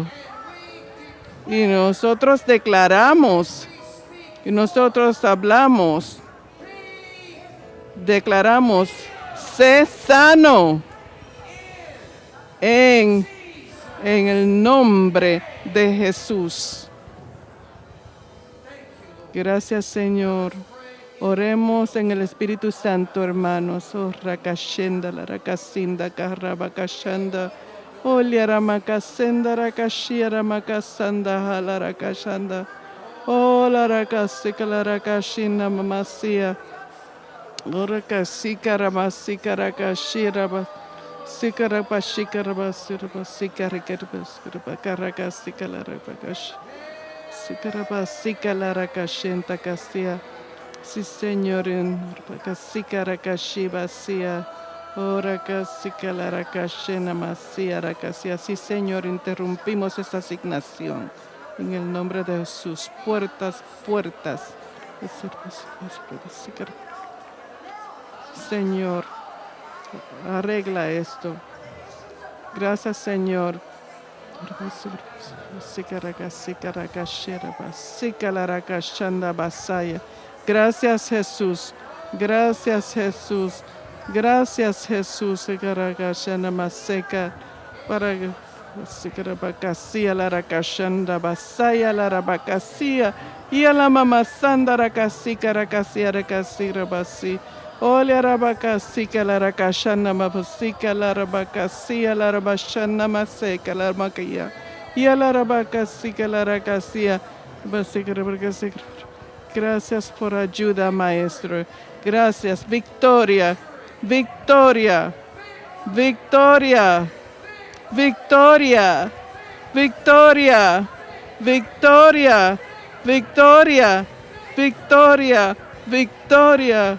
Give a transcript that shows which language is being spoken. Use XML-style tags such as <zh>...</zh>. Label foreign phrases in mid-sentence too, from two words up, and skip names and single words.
<es>Y nosotros declaramos, y nosotros hablamos, declaramos, sé sano en el nombre de Jesús. Gracias, Señor. Oremos en el Espíritu Santo, hermanos. Oh, rakashenda, la rakasinda, karabakashanda. Oh, liaramakasenda, rakashia, ramakasanda, halarakashanda. Oh, la rakasika, la rakashina, mamasia. Oh, rakasika, ramasika, rakashira, sikarapashika, rabasiraba, sikarikarbas, karakasika, la rapakash. Sikarabasika, la rakashenta, kastia. Sí, Señor, en Rakasika Rakashi Basia, oh Rakasika la Rakashena Masia Rakasia. Sí, Señor, interrumpimos esta asignación. En el nombre de Jesús, puertas. Señor, arregla esto. Gracias, Señor. Sika Rakasika Rakashera Basika la Rakashanda Basaya. Gracias, Jesús. Gracias, Jesús. Gracias, Jesús. Garagashana Maseka. Para Sikarabakasia, la Rakashanda Basaya, la Rabakasia. Y a la Mamasanda Rakasika, Rakasia, Rakasira Basi. Olia Rabakasika, la Rakashana Mabusika, la Rabakasia, la Rabashana Maseka, la Makaya. Y a la Rabakasika, la Rakasia. Basika, Rabakasika. Gracias por ayuda, Maestro. Gracias. Victoria. Victoria. Victoria. Victoria. Victoria. Victoria. Victoria. Victoria. Victoria.</es>